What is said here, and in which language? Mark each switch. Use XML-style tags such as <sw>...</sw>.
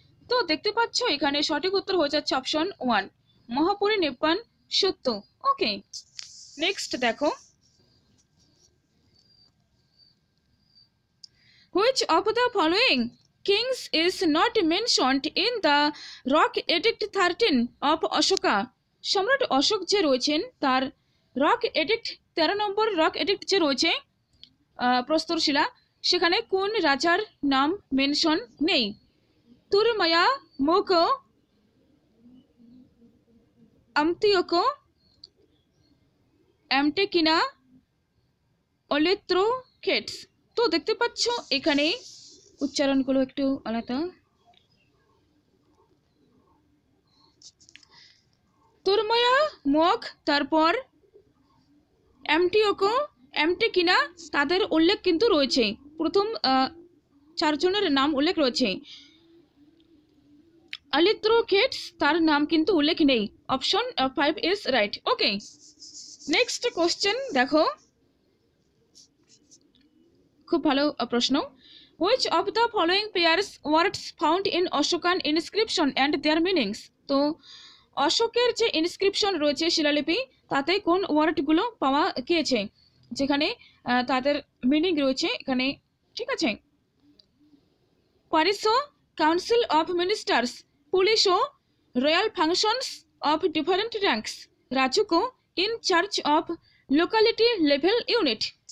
<bn>তো দেখতে পাচ্ছ এখানে সঠিক উত্তর হয়ে যাচ্ছে অপশন 1, মহাপরিনিব্বাণ সত্য।</bn> <en>Okay, next দেখো, which of the following kings is not mentioned in the rock edict 13 of Ashoka?</en> <bn>সম্রাট অশোক যে রয়েছেন তার রক এডিক্ট 13 নম্বর রক এডিক্ট যে রয়েছে প্রস্তরশিলা, সেখানে কোন রাজার নাম মেনশন নেই? তুরমায়া, মোকো, আমতিওকো, অ্যামটেকিনা, অলেত্রোকেটস। তো দেখতে পাচ্ছ এখানে উচ্চারণগুলো একটু আলাদা। তুরমায়া, মোক, তারপর অ্যামটিওকো, অ্যামটেকিনা, তাদের উল্লেখ কিন্তু রয়েছে, প্রথম 4 জনের নাম উল্লেখ রয়েছে। অলেত্রোকেটস তার নাম কিন্তু উল্লেখ নেই।</bn> <en>Option 5 is right.</en> <bn>Okay, next question দেখো, খুব ভালো প্রশ্ন।</bn> <en>Which of the following pairs words found in Ashokan inscription and their meanings? তো</en> <bn>অশোকের যে ইনস্ক্রিপশন রয়েছে শিলালিপি তাতে কোন ওয়ার্ডগুলো পাওয়া গিয়েছে, যেখানে তাদের মিনিং রয়েছে এখানে, ঠিক আছে।</bn> <en>পারিসো council of ministers, পুলিশও royal functions of different ranks, রাজুকো in charge of locality level unit.</en>